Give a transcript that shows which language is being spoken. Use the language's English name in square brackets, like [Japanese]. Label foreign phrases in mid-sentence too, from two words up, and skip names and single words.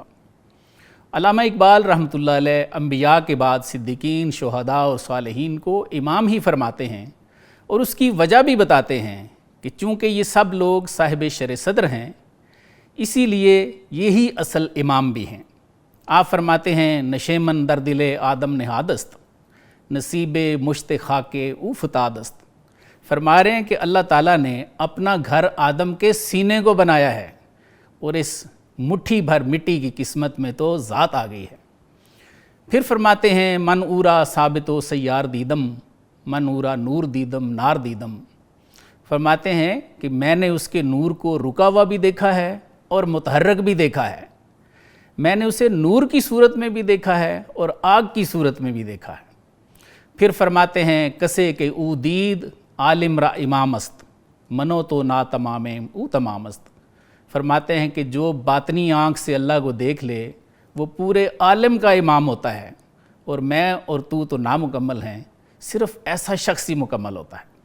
[Urdu] علامہ اقبال رحمۃ اللہ علیہ انبیاء کے بعد صدیقین، شہداء اور صالحین کو امام ہی فرماتے ہیں، اور اس کی وجہ بھی بتاتے ہیں کہ چونکہ یہ سب لوگ صاحب شرح صدر ہیں، اسی لیے یہی اصل امام بھی ہیں۔ آپ فرماتے ہیں [Persian] نشیمن در دل آدم نہادست، نصیب مشت خاک او فتادست۔ [Urdu] فرما رہے ہیں کہ اللہ تعالیٰ نے اپنا گھر آدم کے سینے کو بنایا ہے، اور اس مٹھی بھر مٹی کی قسمت میں تو ذات آ گئی ہے۔ پھر فرماتے ہیں [Persian] من اورا ثابت و سیار دیدم، من اورا نور دیدم نار دیدم۔ [Urdu] فرماتے ہیں کہ میں نے اس کے نور کو رکا ہوا بھی دیکھا ہے اور متحرک بھی دیکھا ہے، میں نے اسے نور کی صورت میں بھی دیکھا ہے اور آگ کی صورت میں بھی دیکھا ہے۔ پھر فرماتے ہیں [Persian] کسے کہ او دید عالم را امام است، منو تو نا تمام او تمام است۔ [Urdu] فرماتے ہیں کہ جو باطنی آنکھ سے اللہ کو دیکھ لے وہ پورے عالم کا امام ہوتا ہے، اور میں اور تو نامکمل ہیں، صرف ایسا شخص ہی مکمل ہوتا ہے۔